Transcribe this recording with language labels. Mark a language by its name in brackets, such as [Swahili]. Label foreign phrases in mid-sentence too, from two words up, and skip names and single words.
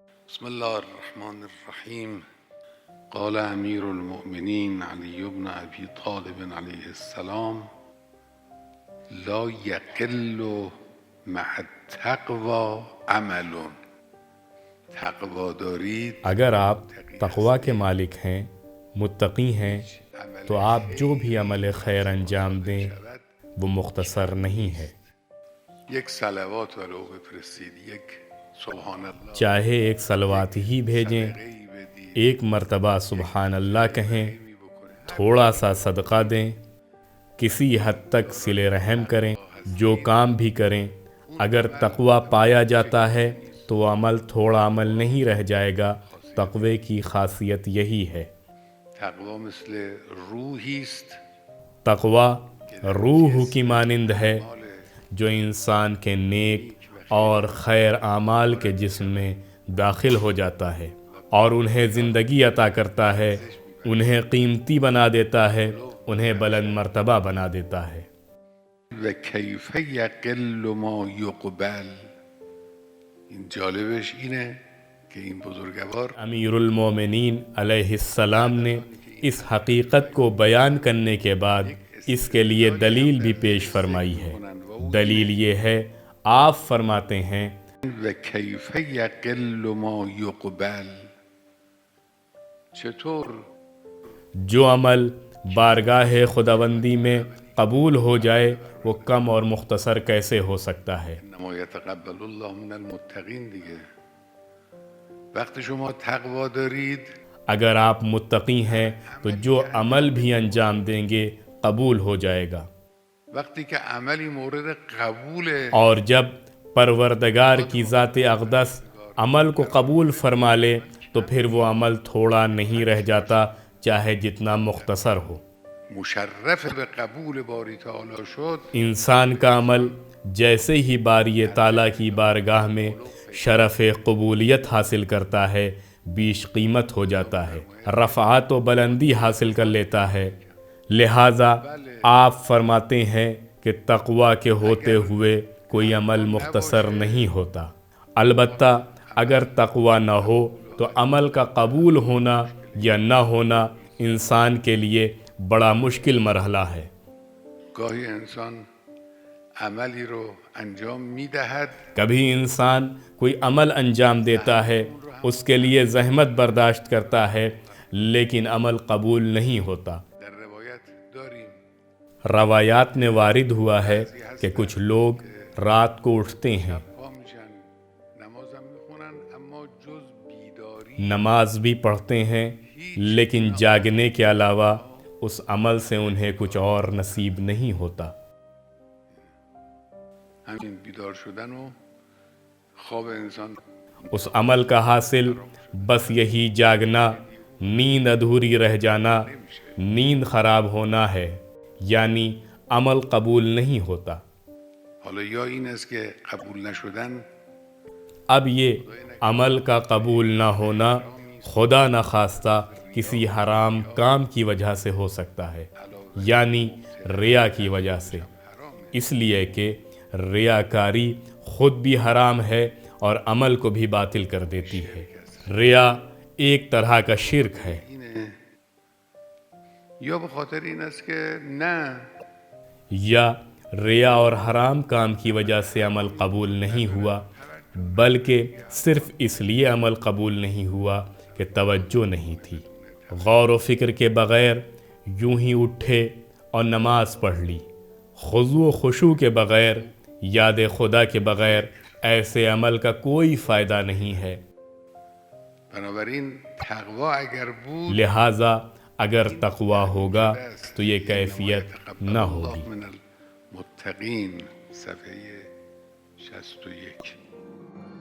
[Arabic] بسم الله الرحمن الرحیم. قال امیر المؤمنین علی بن ابی طالب علیه السلام: لا یقل مع التقوی عمل. [Persian] تقوا دارید، [Urdu] اگر آپ تقوی کے مالک ہیں، متقی ہیں، تو آپ جو بھی عمل خیر انجام دیں وہ مختصر نہیں ہے. [Persian] یک صلوات ولو بفرستید، یک [Arabic] سبحان اللہ، [Urdu] چاہے ایک صلوات ہی بھیجیں، ایک مرتبہ [Arabic] سبحان اللہ [Urdu] کہیں، تھوڑا سا صدقہ دیں، کسی حد تک صلہ رحم کریں، جو کام بھی کریں، اگر تقوی پایا جاتا ہے تو وہ عمل تھوڑا عمل نہیں رہ جائے گا. تقوی کی خاصیت یہی ہے. [Persian] تقوا مثل روحی است [Urdu] تقوی روح کی مانند ہے جو انسان کے نیک اور خیر اعمال کے جسم میں داخل ہو جاتا ہے اور انہیں زندگی عطا کرتا ہے، انہیں قیمتی بنا دیتا ہے، انہیں بلند مرتبہ بنا دیتا ہے. [Arabic] و کیف یقل ما یقبل. [Persian] این جالبش اینه کہ این بزرگوار [Urdu] امیر المومنین [Arabic] علیہ السلام [Urdu] نے اس حقیقت کو بیان کرنے کے بعد اس کے لیے دلیل بھی پیش فرمائی ہے. دلیل یہ ہے، آپ فرماتے ہیں [Arabic] و کیف یقل ما یقبل. [Persian] چطور [Urdu] جو عمل بارگاہ خداوندی میں قبول ہو جائے وہ کم اور مختصر کیسے ہو سکتا ہے؟ [Arabic] انما یتقبل الله من المتقین دیگه. [Persian] وقتی شما تقوا دارید، [Urdu] اگر آپ متقی ہیں تو جو عمل بھی انجام دیں گے قبول ہو جائے گا، [Persian] وقتی که عملی مورد قبوله، [Urdu] اور جب پروردگار کی ذات اقدس عمل کو قبول فرما لے تو پھر وہ عمل تھوڑا نہیں رہ جاتا، چاہے جتنا مختصر ہو. [Persian] مشرف به قبول باری تعالی شد، [Urdu] انسان کا عمل جیسے ہی باری تعالیٰ کی بارگاہ میں شرف قبولیت حاصل کرتا ہے، بیش قیمت ہو جاتا ہے، رفعت و بلندی حاصل کر لیتا ہے. لہٰذا آپ فرماتے ہیں کہ تقوی کے ہوتے ہوئے کوئی عمل مختصر نہیں ہوتا. البتہ اگر تقوی نہ ہو تو عمل کا قبول ہونا یا نہ ہونا انسان کے لیے بڑا مشکل مرحلہ ہے. [Persian] گاهی انسان عملی رو انجام میدهد، [Urdu] کبھی انسان کوئی عمل انجام دیتا ہے، اس کے لیے زحمت برداشت کرتا ہے، لیکن عمل قبول نہیں ہوتا. [Persian] در روایت داریم [Urdu] روایات میں وارد ہوا ہے کہ کچھ لوگ رات کو اٹھتے ہیں، [Persian] پا میشن، نمازم میخونن، اما جز بیداری [Urdu] نماز بھی پڑھتے ہیں، لیکن جاگنے کے علاوہ اس عمل سے انہیں کچھ اور نصیب نہیں ہوتا. [Persian] همین بیدار شدن و خواب انسان [Urdu] اس عمل کا حاصل بس یہی جاگنا، نیند ادھوری رہ جانا، نیند خراب ہونا ہے، یعنی عمل قبول نہیں ہوتا. [Persian] حالا یا این است که قبول نشدن [Urdu] اب یہ عمل کا قبول نہ ہونا خدا نخواستہ کسی حرام کام کی وجہ سے ہو سکتا ہے، یعنی ریا کی وجہ سے، اس لیے کہ ریاکاری خود بھی حرام ہے اور عمل کو بھی باطل کر دیتی ہے. ریا ایک طرح کا شرک ہے. [Persian] اینه، یا به خاطر این است که نه [Urdu] یا ریا اور حرام کام کی وجہ سے عمل قبول نہیں ہوا، بلکہ صرف اس لیے عمل قبول نہیں ہوا کہ توجہ نہیں تھی، غور و فکر کے بغیر یوں ہی اٹھے اور نماز پڑھ لی. خضوع و خشوع کے بغیر، یاد خدا کے بغیر ایسے عمل کا کوئی فائدہ نہیں ہے. [Persian] بنابراین تقوا اگر بود، [Urdu] لہٰذا اگر تقوی ہوگا تو یہ کیفیت نہ ہوگی. [Persian] من المتقین، صفحه 61.